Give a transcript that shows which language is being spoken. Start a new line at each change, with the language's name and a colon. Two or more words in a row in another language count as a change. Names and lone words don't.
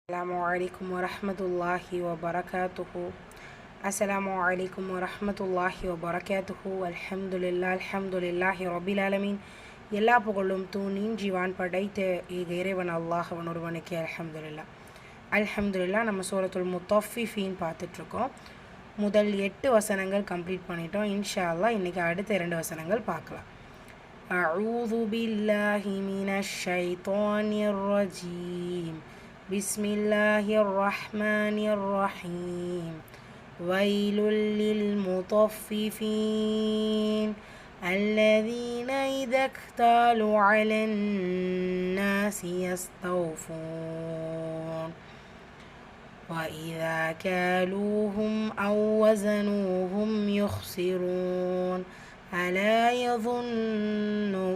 Arabic: السلام عليكم ورحمة الله وبركاته. السلام عليكم ورحمة الله وبركاته. الحمد لله رب العالمين.
Tamil: எல்லா புகழும் தூணின் ஜீவான் படைத்த ஏக இறைவன் அல்லாஹ் ஒருவனுக்கே அல்ஹம்துலில்லாஹ். அல்ஹம்துலில்லாஹ். நம்ம சூரத்துல் முத்தஃபிஃபீன் பார்த்துட்ருக்கோம். முதல் 8 வசனங்கள் கம்ப்ளீட் பண்ணிட்டோம்.
Arabic: إن شاء الله
Tamil: இன்றைக்கி அடுத்த 2 வசனங்கள் பார்க்கலாம்.
Arabic: أعوذ بالله من الشيطان الرجيم. بسم الله الرحمن الرحيم. ويل للمطففين الذين إذا اكتالوا على الناس يستوفون وإذا كالوهم أو وزنوهم يخسرون ألا يظن